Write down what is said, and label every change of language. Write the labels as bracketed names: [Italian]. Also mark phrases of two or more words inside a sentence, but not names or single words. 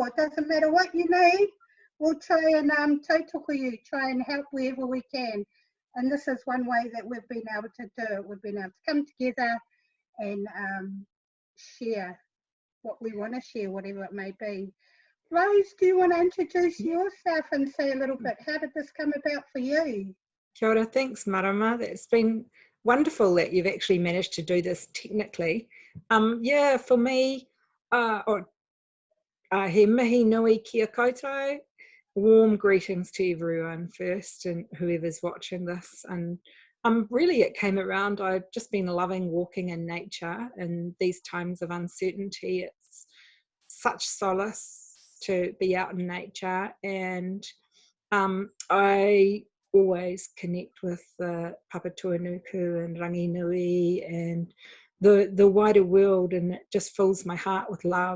[English] It doesn't matter what you need, we'll try and tautoko you, try and help wherever we can. And this is one way that we've been able to do it. We've been able to come together and share what we want to share, whatever it may be. Rose, do you want to introduce yourself and say a little bit, how did this come about for you? [Māori] Kia ora, [English] thanks Marama. It's been wonderful that you've actually managed to do this technically. Yeah, for me, [Māori] he mihi nui kia koutou. [English] Warm greetings to everyone first and whoever's watching this. And really it came around, I've just been loving walking in nature in these times of uncertainty. It's such solace to be out in nature, and I always connect with the Papatuanuku and Ranginui and the wider world, and it just fills my heart with love.